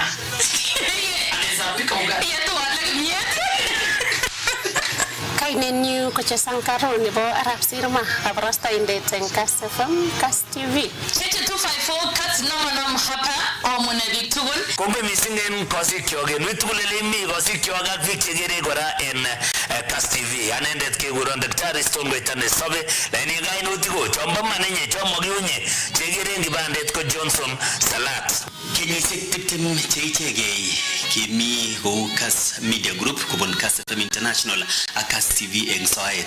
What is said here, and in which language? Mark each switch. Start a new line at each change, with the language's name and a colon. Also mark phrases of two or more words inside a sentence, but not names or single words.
Swahili: Anaweza pika ugali.
Kalenjin: Kainenyu ko Chesankaro nebo Arab Sirma abrasta indeten Kass FM Kass TV. 254 Kass nam hapa omune bitugun. Kombe misingen kosikyogen witugulele mi kosikyoga ak chegere kora en Kass TV. Anendet keguron Daktari Stone Koitane Sobe. Laini kainutik ko chombo manenye chomo kiunye chegere ngibandet ko Johnson Salat. Kenyisiek 20 cheichegei kimi ko Kass Media Group kobun Kass FM International ak Kass TV eng soet.